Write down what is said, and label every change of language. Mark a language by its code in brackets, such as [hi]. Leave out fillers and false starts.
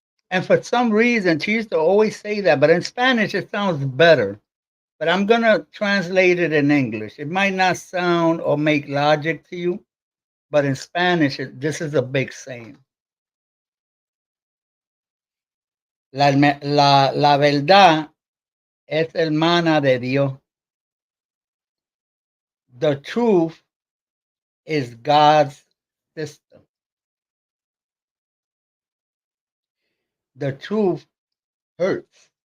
[en] And for some reason, she used to always say that, but in Spanish, it sounds better. But I'm going to translate it in English. It might not sound or make logic to you, but in Spanish, this is a big saying. [es] La verdad es hermana de Dios. [en] The truth is God's system. The truth hurts.